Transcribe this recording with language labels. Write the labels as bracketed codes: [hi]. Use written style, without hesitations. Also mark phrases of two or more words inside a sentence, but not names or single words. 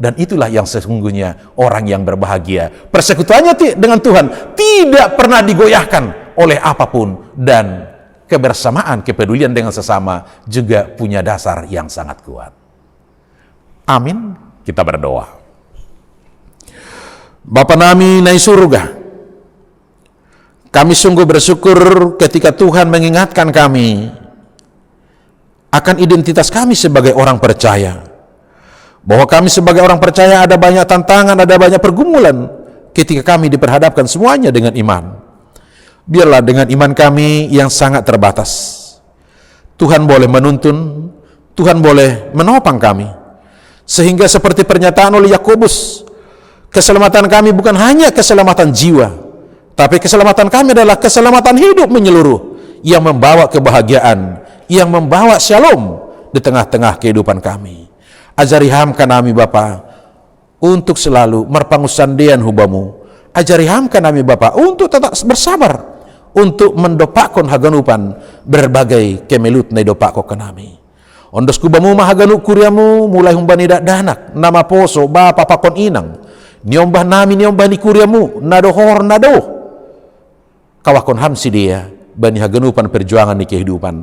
[id] Dan itulah yang sesungguhnya orang yang berbahagia. Persekutuannya dengan Tuhan tidak pernah digoyahkan oleh apapun, dan kebersamaan, kepedulian dengan sesama juga punya dasar yang sangat kuat. Amin. Kita berdoa. [bts] Bapa nami nai surga, [id] kami sungguh bersyukur ketika Tuhan mengingatkan kami akan identitas kami sebagai orang percaya, bahwa kami sebagai orang percaya ada banyak tantangan, ada banyak pergumulan ketika kami diperhadapkan semuanya dengan iman. Biarlah dengan iman kami yang sangat terbatas, Tuhan boleh menuntun, Tuhan boleh menopang kami, sehingga seperti pernyataan oleh Yakobus, keselamatan kami bukan hanya keselamatan jiwa, tapi keselamatan kami adalah keselamatan hidup menyeluruh, yang membawa kebahagiaan, yang membawa shalom di tengah-tengah kehidupan kami. [bts] Ajari hamka nami Bapa [id] untuk selalu [bts] merpangusandean hubamu. Ajari hamka nami Bapa [id] untuk tetap bersabar, untuk [bts] mendopakon haganupan [id] berbagai kemelut [bts] na dopako kanami. Ondos kubamu mahaganu kuriamu mulai humbani danak nama poso bapa pakon inang. Niombah nami niombah ni kuriamu nado hor nado. Kawakon hamsi dia bani haganupan perjuangan ni kehidupan.